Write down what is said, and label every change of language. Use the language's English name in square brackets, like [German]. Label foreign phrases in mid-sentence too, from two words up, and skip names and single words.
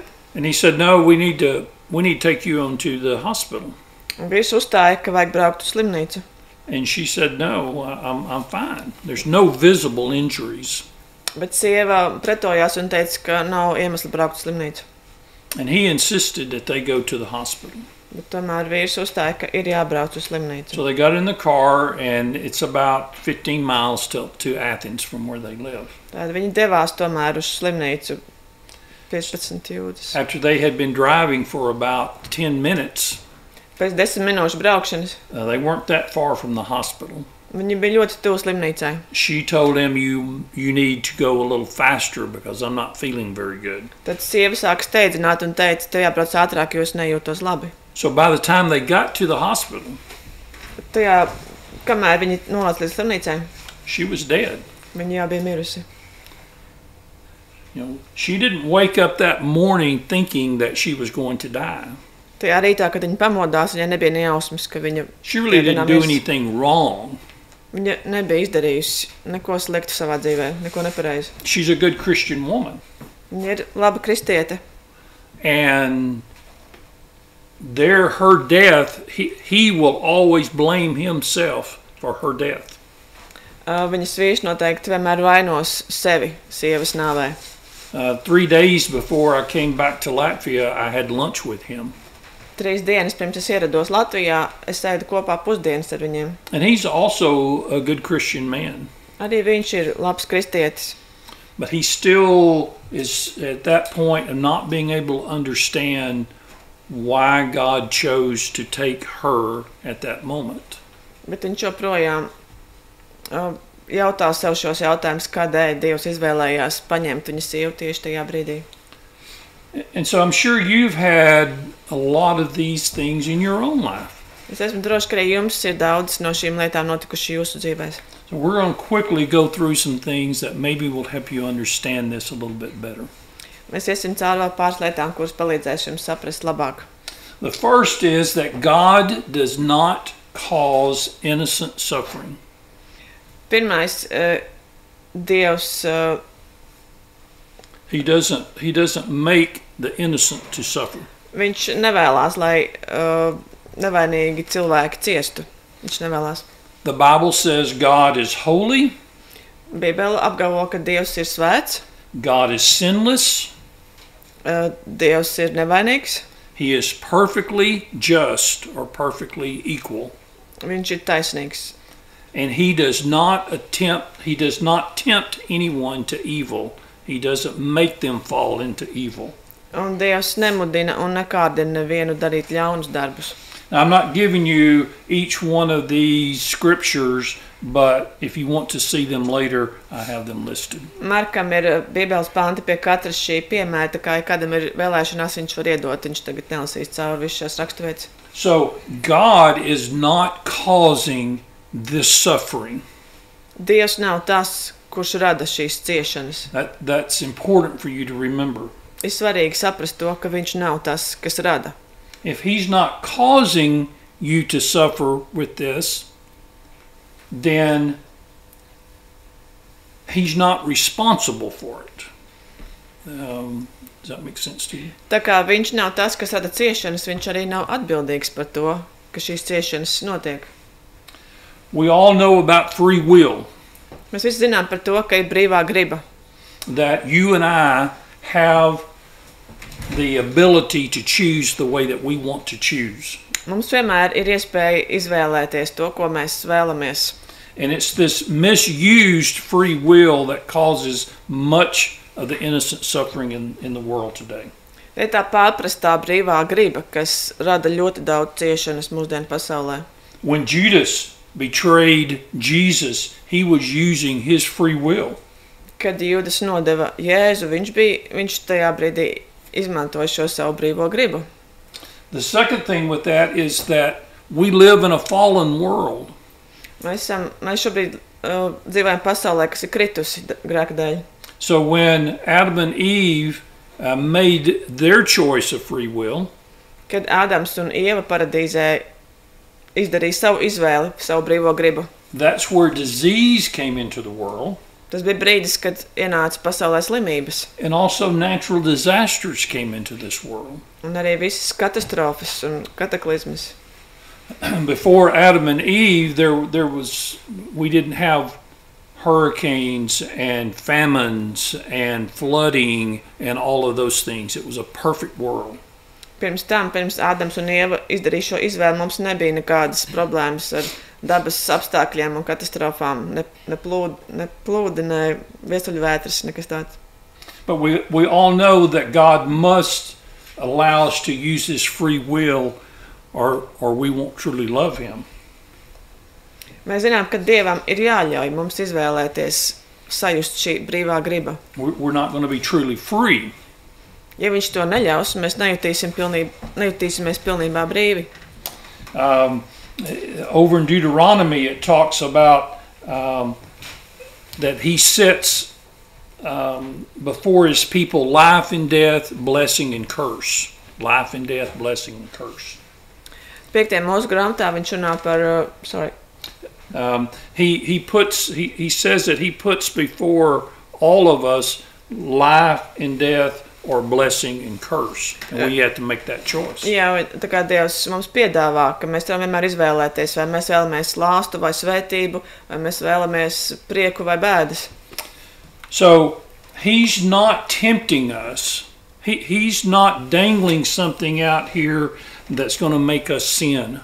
[English] And he said, "No, we need to take you on to the hospital." [Latvian] Un vīrs uzstāja, ka vajag braukt uz slimnīcu. [English] And she said, "No, I'm fine. There's no visible injuries." [Latvian] Bet sieva pretojās un teica, ka nav iemesla braukt uz slimnīcu. [English] And he insisted that they go to the hospital. [Latvian] Bet tomēr vīrs uzstāja, ka ir jābrauc uz slimnīcu. [English] So they got in the car, and it's about 15 miles to Athens from where they live. [Latvian] Tad viņi devās tomēr uz slimnīcu 15 jūdzes. [English] After they had been driving for about 10 minutes, [Latvian] pēc 10 minūšu braukšanas, [English] they weren't that far from the hospital. [Latvian] Viņi bija ļoti tuvu slimnīcai. [English] She told him, you need to go a little faster because I'm not feeling very good. [Latvian] Tad sieva sāka steidzināt un teica, tev jābrauc ātrāk, jo es nejūtos labi. [English] So by the time they got to the hospital, [Latvian] tajā, kamēr viņi nonāca līdz slimnīcai, [English] she was dead. [Latvian] Viņa jau bija mirusi. [English] You know, she didn't wake up that morning thinking that she was going to die. [Latvian] Tajā rītā, kad viņa pamodās, viņai nebija ne jausmas, ka viņa [English] She really didn't do anything wrong. [Latvian] Viņa nebija izdarījusi neko sliktu savā dzīvē, neko nepareizi. [English] She's a good Christian woman. [Latvian] Viņa ir laba kristiete. [English] And her death, he will always blame himself for her death. [Latvian] Viņas vīrs noteikti vienmēr vainos sevi sievas nāvē. [English] 3 days before I came back to Latvia, I had lunch with him. [Latvian] 3 dienas pirms es ierados Latvijā, es ēdu kopā pusdienas ar viņiem. [English] And he's also a good Christian man. [Latvian] Arī viņš ir labs kristietis. [English] But he still is at that point of not being able to understand why God chose to take her at that moment. [Latvian] Bet viņš joprojām jautā sev šos jautājumus, kādēļ Dievs izvēlējās paņemt viņa sievu tieši tajā brīdī. [English] And so I'm sure you've had a lot of these things in your own life. [Latvian] Es esmu droši, ka arī jums ir daudz no šīm lietām notikuši jūsu dzīvēs. [English] So we're going to quickly go through some things that maybe will help you understand this a little bit better. [Latvian] Mēs iesim cauri vēl pāris lietām, kuras palīdzēs jums saprast labāk. [English] The first is that God does not cause innocent suffering. [Latvian] Pirmais, Dievs [English] He doesn't make the innocent to suffer. [Latvian] Viņš nevēlās, lai nevainīgi cilvēki ciestu. Viņš nevēlās. [English] The Bible says God is holy. [Latvian] Bībele apgalvo, ka Dievs ir svēts. [English] God is sinless. [Latvian] Dievs ir nevainīgs. [English] He is perfectly just or perfectly equal. [Latvian] Viņš ir taisnīgs. [English] And he does not tempt anyone to evil. He doesn't make them fall into evil. [Latvian] Un Dievs nemudina un nekārdina nevienu darīt ļaunus darbus. [English] Now, I'm not giving you each one of these scriptures, but if you want to see them later, I have them listed. [Latvian] Markam ir Bībeles panti pie katras šī piemēra, tā kā kādam ir vēlēšanās, viņš var iedot, viņš tagad nelasīs cauri visu šās raksturvietas. [English] So, God is not causing this suffering. [Latvian] Dievs nav tas, kurš rada šīs ciešanas. [English] That's important for you to remember. [Latvian] Ir svarīgi saprast to, ka viņš nav tas, kas rada. [English] If he's not causing you to suffer with this, then he's not responsible for it. Does that make sense to you? [Latvian] Tā kā viņš nav tas, kas rada ciešanas, viņš arī nav atbildīgs par to, ka šīs ciešanas notiek. [English] We all know about free will. [Latvian] Mēs visi zinām par to, ka ir brīvā griba. [English] That you and I have the ability to choose the way that we want to choose. [Latvian] Mums vienmēr ir iespēja izvēlēties to, ko mēs vēlamies. [English] And it's this misused free will that causes much of the innocent suffering in the world today. [Latvian] Ir tā pārprastā brīvā griba, kas rada ļoti daudz ciešanas mūsdienu pasaulē. [English] When Judas betrayed Jesus, he was using his free will. [Latvian] Kad Jūdas nodeva Jēzu, viņš tajā brīdī izmantoja šo savu brīvo gribu. [English] The second thing with that is that we live in a fallen world. [Latvian] Mēs šobrīd dzīvojam pasaulē, kas ir kritusi grēka dēļ. [English] So when Adam and Eve made their choice of free will, [Latvian] kad Ādams un Ieva paradīzē izdarīja savu izvēli, savu brīvo gribu. [English] That's where disease came into the world. [Latvian] Tas bija brīdis, kad ienāca pasaulē slimības. [English] And also natural disasters came into this world. [Latvian] Un arī visas katastrofas un kataklizmas. [English] Before Adam and Eve, we didn't have hurricanes and famines and flooding and all of those things. It was a perfect world. [Latvian] Pirms Ādams un Ieva izdarīja šo izvēli, mums nebija nekādas problēmas ar dabas apstākļiem un katastrofām, ne plūdi, ne viesuļvētras, nekas tāds. [English] But we all know that God must allow us to use His free will, or we won't truly love Him. [Latvian] Mēs zinām, ka Dievam ir jāļauj mums izvēlēties, sajust šī brīvā griba. [English] We're not going to be truly free. [Latvian] Ja viņš to neļaus, mēs nejutīsimies pilnībā brīvi. [English] Over in Deuteronomy, it talks about that He sets before His people life and death, blessing and curse. Life and death, blessing and curse. 5. [Latvian] Mūsu grāmatā viņš runā par, [English] He says that He puts before all of us life and death, or blessing and curse. And we have to make that choice. [Latvian] Jā, tā kā Dievs mums piedāvā, ka mēs varam vienmēr izvēlēties, vai mēs vēlamies lāstu vai svētību, vai mēs vēlamies prieku vai bēdas. [English] So, He's not tempting us. He's not dangling something out here that's going to make us sin.